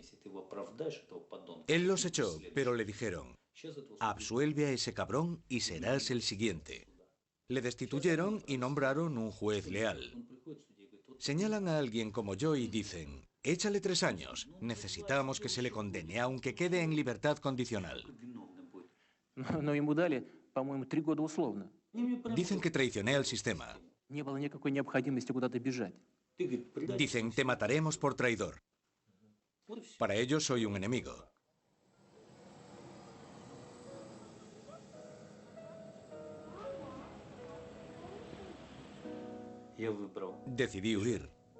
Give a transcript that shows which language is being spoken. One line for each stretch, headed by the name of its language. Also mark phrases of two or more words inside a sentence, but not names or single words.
Spanish: Él los echó, pero le dijeron: absuelve a ese cabrón y serás el siguiente. Le destituyeron y nombraron un juez leal. Señalan a alguien como yo y dicen: échale 3 años, necesitamos que se le condene, aunque quede en libertad condicional.
Russian: Но ему дали, по-моему, 3 года условно.
Spanish: Dicen que traicioné al sistema.
Russian: Не было никакой необходимости куда-то бежать.
Spanish: Dicen: te mataremos por traidor. Para ellos soy un enemigo. Decidí huir.